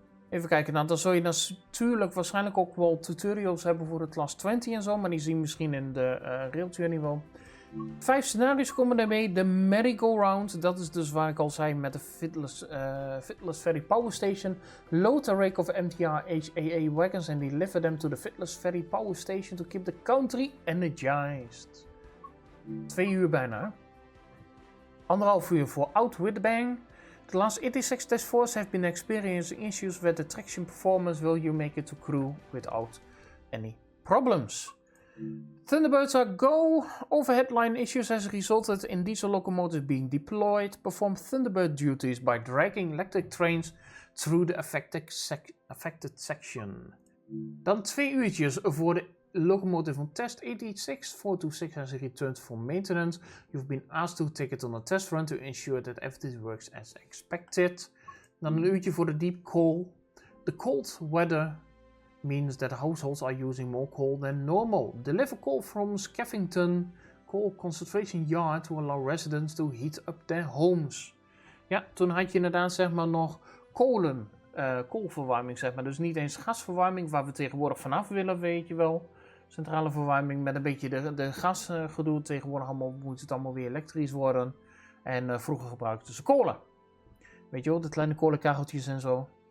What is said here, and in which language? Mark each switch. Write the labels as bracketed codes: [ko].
[nl] Even kijken, nou dan zul je natuurlijk waarschijnlijk ook wel tutorials hebben voor de class 20 en zo, maar die zien we misschien in de railtour niveau. 5 scenario's komen ermee. De merry-go-round, dat is dus waar ik al zei met de Fiddler's Ferry Power Station. [en] Load a rake of MTR HAA wagons and deliver them to the Fiddler's Ferry Power Station to keep the country energized. [nl] 2 uur bijna. 1,5 uur voor Out with the Bang. [en] The last 86 test force have been experiencing issues with the traction performance. Will you make it to Crewe without any problems? Thunderbirds are go. Overhead line issues has resulted in diesel locomotives being deployed. Perform Thunderbird duties by dragging electric trains through the affected section. [nl] Dan 2 uurtjes voor de locomotive on test 886. [en] 426 has returned for maintenance. You've been asked to take it on a test run to ensure that everything works as expected. [nl] Dan een uurtje voor de deep coal. [en] The cold weather means that households are using more coal than normal. Deliver coal from Skeffington Coal Concentration Yard to allow residents to heat up their homes. [nl] Ja, toen had je inderdaad zeg maar nog koolverwarming zeg maar. Dus niet eens gasverwarming waar we tegenwoordig vanaf willen, weet je wel. Centrale verwarming met een beetje de gasgedoe. Tegenwoordig moet het allemaal weer elektrisch worden. En vroeger gebruikten ze kolen. Weet je wel, de kleine kolenkacheltjes en zo.